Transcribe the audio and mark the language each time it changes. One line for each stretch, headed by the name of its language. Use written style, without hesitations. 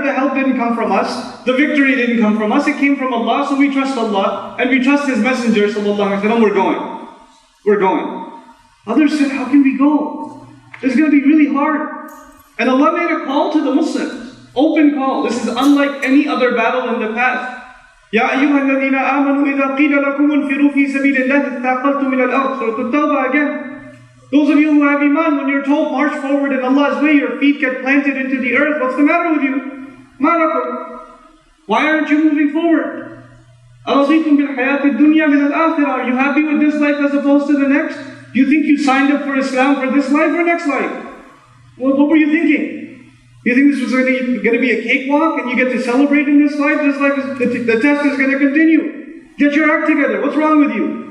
English: The help didn't come from us. The victory didn't come from us. It came from Allah, so we trust Allah, and we trust His Messenger, sallallahu alaihi wasallam. We're going. We're going. Others said, how can we go? It's going to be really hard. And Allah made a call to the Muslims. Open call. This is unlike any other battle in the past.
Arabic: يا أيها الذين آمنوا إذا قيل لكم انفروا في سبيل الله اثاقلتم إلى الأرض.
English: Surah At-Tawbah again. Those of you who have Iman, when you're told march forward in Allah's way, your feet get planted into the earth. What's the matter with you?
Arabic: ما لكم?
English: Why aren't you moving forward?
Arabic: أرضيتم بالحياة الدنيا من الآخرة.
English: Are you happy with this life as opposed to the next? Do you think you signed up for Islam for this life or next life? What were you thinking? You think this was going to be a cakewalk and you get to celebrate in this life? This life is, the test is going to continue. Get your act together. What's wrong with you?